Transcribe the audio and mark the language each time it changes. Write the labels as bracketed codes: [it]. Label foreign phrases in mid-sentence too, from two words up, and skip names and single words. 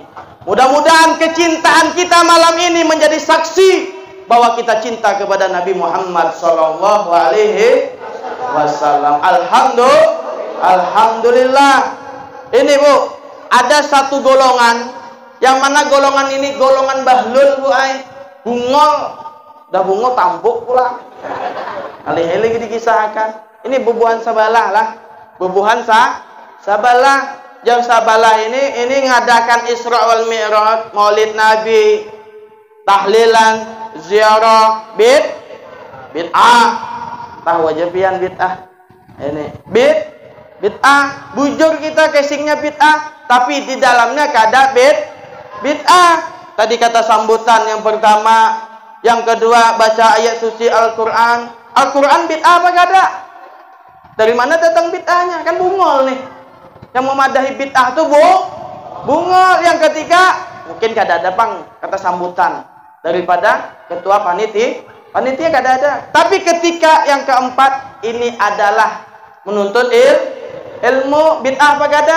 [id] Mudah-mudahan kecintaan kita malam ini menjadi saksi bahwa kita cinta kepada Nabi Muhammad [ar] صلى الله عليه وسلم. [id] Alhamdulillah. Ini, Bu, ada satu golongan, yang mana golongan ini golongan bahlul, [bjn] Bu ay. Bungol, dah bungol tambuk pula. [id] Alih-alih dikisahkan. [bjn] Ini bubuhan sabalah lah. Bubuhan sabalah. Jam sabalah ini ngadakan Isra wal Mi'raj, Maulid Nabi, tahlilan, ziarah, bid'ah. Tahu aja pian bid'ah. Ini bid'ah, bujur kita casingnya bid'ah, tapi di dalamnya kada bid'ah. [id] Tadi kata sambutan yang pertama, yang kedua baca ayat suci Al-Quran. [bjn] Al-Quran bid'ah apa kada? [id] Dari mana datang bid'ahnya? [bjn] Kan bungol nih. Yang memadahi bid'ah tuh bungol. Yang ketiga, mungkin kada ada pang kata sambutan daripada ketua panitia kada ada. [id] Tapi ketika yang keempat, ini adalah menuntut ilmu, [bjn] bid'ah apa kada?